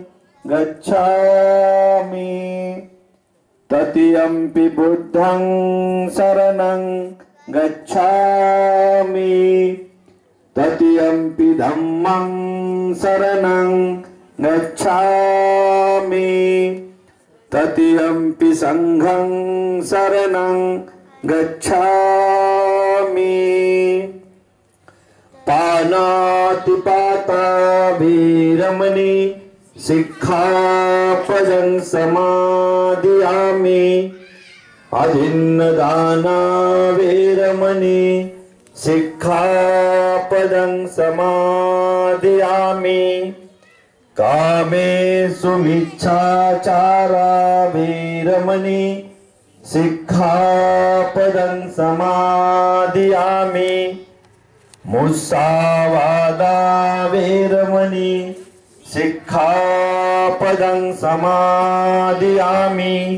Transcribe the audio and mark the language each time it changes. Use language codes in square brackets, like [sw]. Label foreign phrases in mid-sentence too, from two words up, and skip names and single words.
[pi] गच्छामि तृतीयंपि बुद्धं शरणं गच्छामि तृतीयंपि धम्मं शरणं गच्छामि तृतीयंपि संघं शरणं गच्छामि पानातिपाता वीरमणि सिक्खापदं समादियामि अभिन्नदाना वीरमणि सिक्खापदं समादियामि कामेषु मिच्छाचारा वीरमणि सिक्खापदं समादियामि मुस्सावादा वीरमणि सिक्खापदं समादियामि